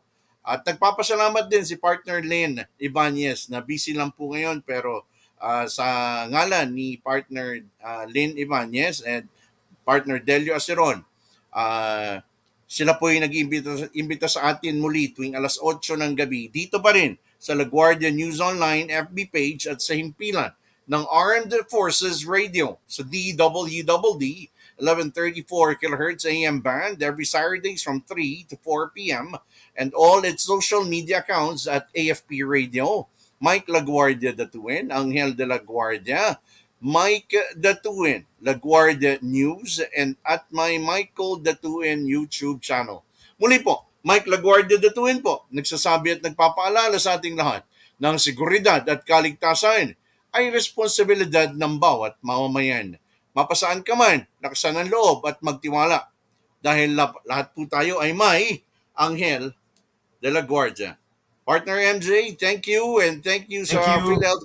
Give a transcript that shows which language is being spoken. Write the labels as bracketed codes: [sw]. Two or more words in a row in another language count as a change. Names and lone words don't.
[tl] At nagpapasalamat din si partner Lynn Ibanez na busy lang po ngayon pero sa ngalan ni partner Lynn Ibanez [en] and partner [tl] DELIO ASERON, sila po yung nag-imbita sa atin muli tuwing alas 8 ng gabi dito pa rin sa La Guardia News Online FB page at sa himpilan ng Armed Forces Radio sa DWDD 1134 kHz AM band [en] every Saturdays from 3 to 4 p.m. and all its social media accounts at AFP Radio, Mike LaGuardia DATUIN, Anghel de la Guardia, Mike DATUIN, LaGuardia News, and at my Michael DATUIN YouTube channel. [tl] Muli po, Mike LaGuardia DATUIN po, nagsasabi at nagpapaalala sa ating lahat ng seguridad at kaligtasan ay responsibilidad ng bawat mamamayan. Mapasaan ka man, lakasan ng loob at magtiwala dahil lahat po tayo ay may Anghel de la Guardia. [en] Partner MJ, thank you and thank you sa Thank you. PhilHealth